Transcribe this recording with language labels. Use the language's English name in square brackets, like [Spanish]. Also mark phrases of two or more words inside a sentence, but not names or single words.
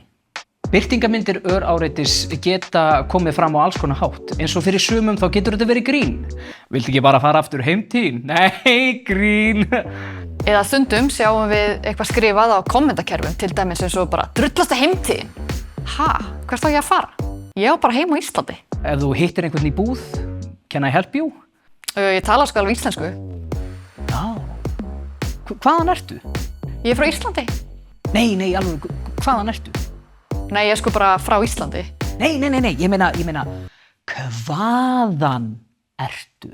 [Icelandic] Birtingarmyndir öráreitis geta komið fram á alls konar hátt, eins og fyrir sumum þá getur þetta verið grín. Viltu ekki bara fara aftur heim til þín? Nei, grín! Eða stundum sjáum við eitthvað skrifað á kommentakerfum, til dæmis eins og bara drullasta heim til þín. Ha, hvert á ég að fara? Ég á bara heim á Íslandi. Ef þú hittir einhvern í búð, [English] can I help you? [Icelandic] Ég tala sko alveg íslensku. Já. Hvaðan ertu? Ég frá Íslandi. Nei, alveg, hvaðan ertu? Nei, ég sko bara frá Íslandi. Nei, ég meina, hvaðan ertu?